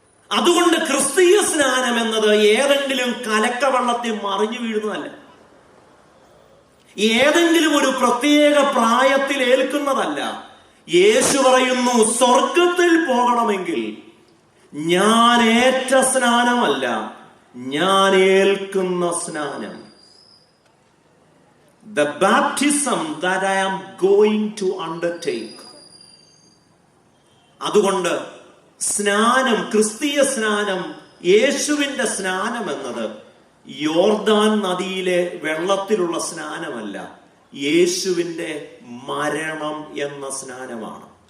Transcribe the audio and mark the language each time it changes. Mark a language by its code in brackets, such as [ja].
[ml] അതുകൊണ്ട് ക്രിസ്തീയ സ്നാനം എന്നത് ഏതെങ്കിലും കലക്കവെള്ളത്തിൽ മറിഞ്ഞു വീഴുന്നതല്ല, ഏതെങ്കിലും ഒരു പ്രത്യേക പ്രായത്തിൽ ഏൽക്കുന്നതല്ല. യേശു പറയുന്നു, സ്വർഗത്തിൽ പോകണമെങ്കിൽ ഞാൻ ഏറ്റ സ്നാനമല്ല, ഞാൻ ഏൽക്കുന്ന സ്നാനം. [en] The baptism that I am going to undertake. [ml] അതുകൊണ്ട് സ്നാനം, ക്രിസ്തീയ സ്നാനം, യേശുവിന്റെ സ്നാനം എന്നത് യോർദാൻ നദിയിലെ വെള്ളത്തിലുള്ള സ്നാനമല്ല, യേശുവിന്റെ മരണം എന്ന സ്നാനമാണ്.